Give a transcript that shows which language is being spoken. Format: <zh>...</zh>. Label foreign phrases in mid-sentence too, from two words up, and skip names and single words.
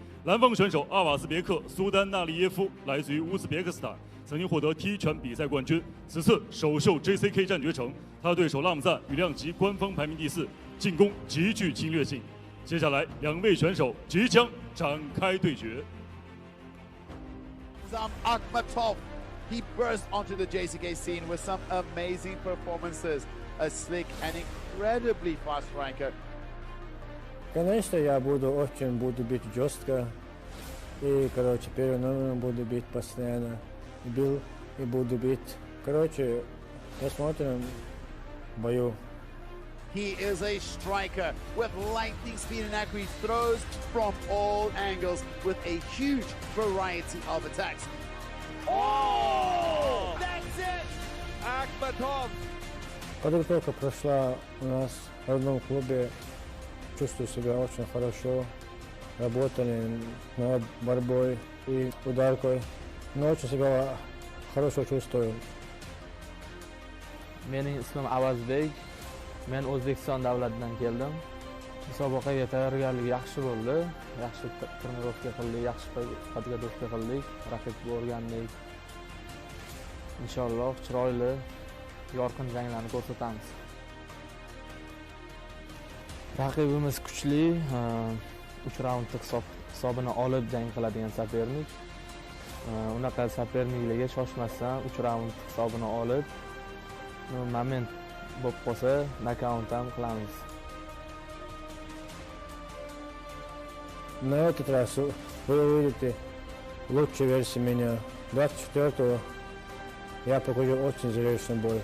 <zh>蓝方选手阿瓦斯别克·苏丹纳利耶夫来自于乌兹别克斯坦，曾经获得踢拳比赛冠军，此次首秀 JCK 战决成。他的对手拉姆赞羽量级官方排名第4，进攻极具侵略性。接下来两位选手即将展开对决。</zh> <en>Akhmatov, he burst onto the JCK scene with some amazing performances. A slick and incredibly fast striker.</en> <ru>Конечно, я буду бить жестко. И, первый номер буду бить постоянно. Бил и буду бить. Посмотрим в бою.</ru> <en>He is a striker with lightning speed and accuracy, throws from all angles with a huge variety of attacks. Oh! That's it! Akhmatov!</en> <ru>Подготовка прошла у нас в родном клубе. Чувствую себя очень хорошо. Работали над борьбой и ударкой. Но очень себя хорошо чувствую.</ru> <uz>Mening ismim Avazbek. Men O'zbekiston davlatidan keldim. Musobaqaga tayyorgarlik yaxshi bo'ldi. Yaxshi trenirovka qildik, yaxshi podgotовка qildik, raqibni o'rgandik. Inshaalloh chiroyli, yorqin janglarni ko'rsatamiz. Raqibimiz kuchli, 3 raundlik hisobini olib jang qiladigan sopernik. Unaqa soperniklarga shoshmasdan 3 raund hisobini olib, moment bo'lib qolsa, nokaut ham qilamiz.</uz> <ru>На этот раз вы увидите лучшую версию меня. 24-го я покажу очень зрелищный бой.</ru>